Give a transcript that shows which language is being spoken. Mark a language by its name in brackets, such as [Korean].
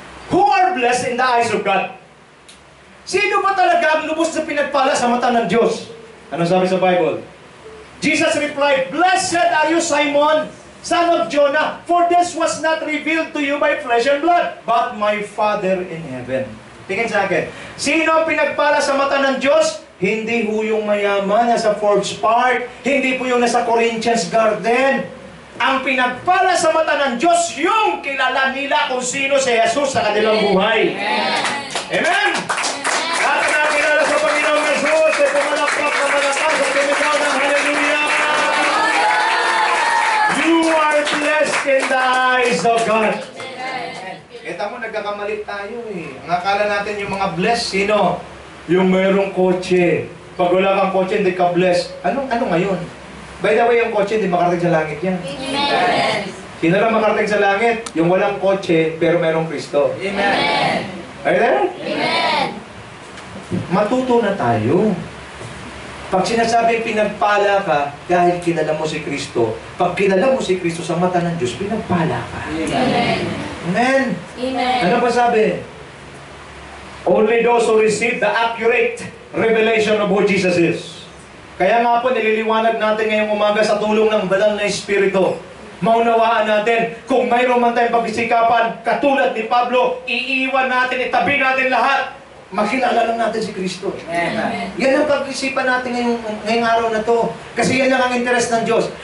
[English] Who are blessed in the eyes of God? [Filipino] Sino ba talaga ang lubos na pinagpala sa mata ng Diyos? Ano sabi sa Bible? [English] Jesus replied, Blessed are you, Simon, son of Jonah, for this was not revealed to you by flesh and blood, but my Father in heaven. [Filipino] Tingin sa akin. Sino ang pinagpala sa mata ng Diyos? Hindi po yung mayaman nasa Forbes Park, hindi po yung nasa Corinthians Garden. Ang pinagpala sa mata ng Diyos, yung kilala nila kung sino si Jesus sa kanilang buhay. Amen? At nakilala sa Panginoong Jesus, ay pumalakpak na malakas at tumigaw ng hallelujah! [English] You are blessed in the eyes of God. [Filipino] Kita mo, nagkakamali tayo eh. Ang akala natin yung mga blessed, sino? Yung mayroong kotse. Pag wala kang kotse, hindi ka blessed. Ano ngayon? By the way, yung kotse, hindi makarating sa langit yan. Amen. Sino lang makarating sa langit? Yung walang kotse, pero merong Kristo. Amen. [English] Are you there? Amen. [Filipino] Matuto na tayo. Pag sinasabing pinagpala ka dahil kilala mo si Kristo, pag kilala mo si Kristo sa mata ng Diyos, pinagpala ka. Amen. Amen. Amen. Ano ba sabi? [English] Only those who receive the accurate revelation of who Jesus is. [Filipino] Kaya nga po, nililiwanag natin ngayong umaga sa tulong ng Banal na Espiritu. Maunawaan natin, kung mayroon man tayong pagsikapan, katulad ni Pablo, iiwan natin, itabi natin lahat. Makilala lang natin si Kristo. Amen. Yan ang pag-isipan natin ngayong araw na to. Kasi yan lang ang interest ng Diyos.